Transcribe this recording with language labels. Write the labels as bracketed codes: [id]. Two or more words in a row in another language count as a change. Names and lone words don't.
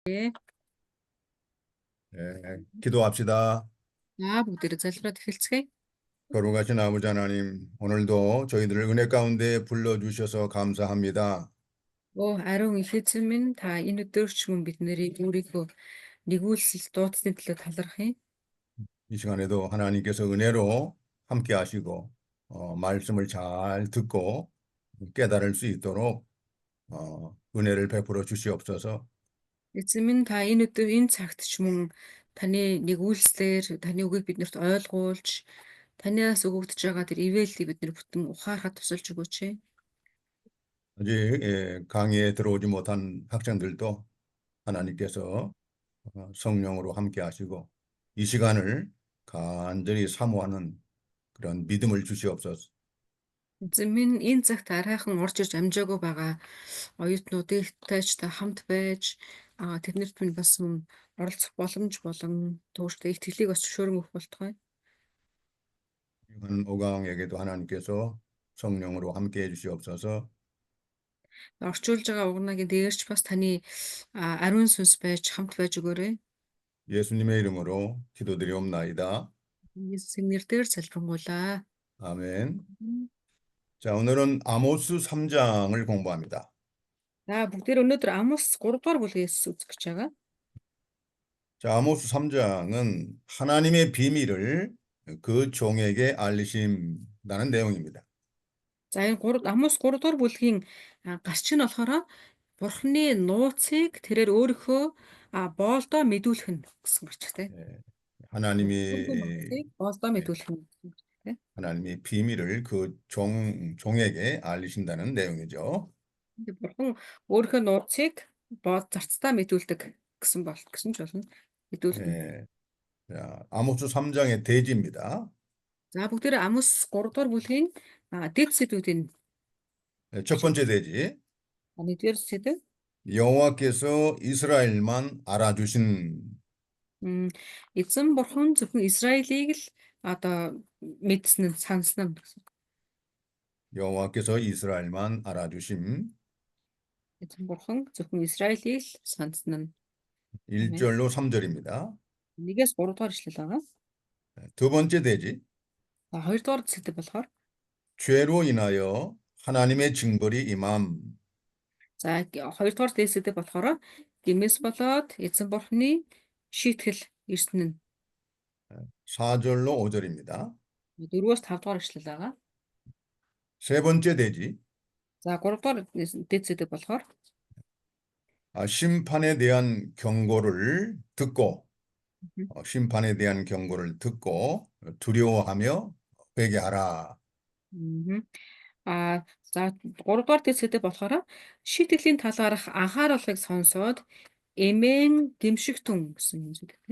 [ko] 네. 기도합시다. [mn] бүгдээрээ залбираад эхэлцгээе. [ko] 거룩하신 아버지 하나님, 오늘도 저희들을 은혜 가운데 불러주셔서 감사합니다. [mn] Ариун их эзэн минь та энэ өдөр ч мөн бид нарыг өөрийнхөө нэгүүлсэл дуудсны төлөө талархъя. [ko] 이 시간에도 하나님께서 은혜로 함께 하시고, 말씀을 잘 듣고 깨달을 수 있도록 은혜를 베풀어 주시옵소서. [mn] Эзэн минь та энэ өдөр энэ цагт ч мөн таны нэгүүлслээр таны үгийг биднэрт ойлгуулж танаас өгөгдөж байгаа тэр ивэлийг бид нар бүтэн ухаарахад тусалж өгөөч. [ko] 아직 강의에 들어오지 못한 학생들도 하나님께서 성령으로 함께 하시고 이 시간을 간절히 사모하는 그런 믿음을 주시옵소서. [mn] Эзэн минь энэ цагт арайхан орж ирж амжаагүй байгаа оюутнуудтай ч та хамт байж тэднэрт минь бас мөн оролцох боломж болон тууштай итгэлийг бас зөвшөөрөн өгөх болтугай. [ko] 이번 오강에게도 하나님께서 성령으로 함께 해주시옵소서. [mn] Орчуулж байгаа угнагийн дээрч бас таны ариун сүнс байж хамт байж өгөөрэй. [ko] 예수님의 이름으로 기도드리옵나이다. [mn] Есүсийн нэрээр залбирanгуйлаа. [ko] 아멘. 자, 오늘은 아모스 3장을 공부합니다. [mn] За бүгдээр өнөөдөр Амос 3 дугаар бүлгээс үзэх гэж байгаа. [ko] 자, 아모스 3장은 하나님의 비밀을 그 종에게 알리신다는 내용입니다. [mn] За энэ 3 Амос 3 дугаар бүлгийн гарч нь болохоор Бурхны нууцыг тэрээр өөрийнхөө боолдоо мэдүүлэх нь гэсэн гарчтай. [ko] 하나님이 [mn] Бурхны нууцыг боолдоо мэдүүлэх нь гэсэн гарчтай. [ko] 하나님이 비밀을 그 종에게 알리신다는 내용이죠. [mn] 근데 Бурхан өөрийнхөө нууцыг боод зарцдаа мэдүүлдэг гэсэн ч болно. Мэдүүлнэ. [ko] 예, 자, 아모스 3장의 대지입니다. [mn] За бүгдээр Амос 3 дугаар бүлгийн дэд сэдвүүдийн [ko] 첫 번째 대지. [mn] нэгдүгээр сэдв [ko] 여호와께서 이스라엘만 알아주신. [mn] эзэн бурхан зөвхөн Израилийг л одоо мэдсэн нь сансан нь гэсэн. [ko] 여호와께서 이스라엘만 알아주심. [mn] Эзэн бурхан зөвхөн Израилийг л сансан нь. [ko] 1절로 3절입니다. [mn] 1-3 дугаар ишлэл байгаа. [ko] 두 번째 대지. [mn] За 2 дугаар сэдв болохоор [ko] 죄로 인하여 하나님의 징벌이 임함. [mn] за 2 дугаар дэд сэдв болохоор гэмээс болоод эзэн бурханы шийтгэл ирсэн нь. [ko] 4절로 5절입니다. [mn] 4-5 дугаар ишлэл байгаа. [ko] 세 번째 대지. [mn] За 3 дугаар дэд сэдв болохоор [ko] 심판에 대한 경고를 듣고 심판에 대한 경고를 듣고 두려워하며 회개하라. [mn] За 3 дугаар дэд сэдв болохоор шийтгэлийн талаарх анхааруулгыг сонсоод эмээн гэмшигтэн гэсэн юм зүйл гэх юм.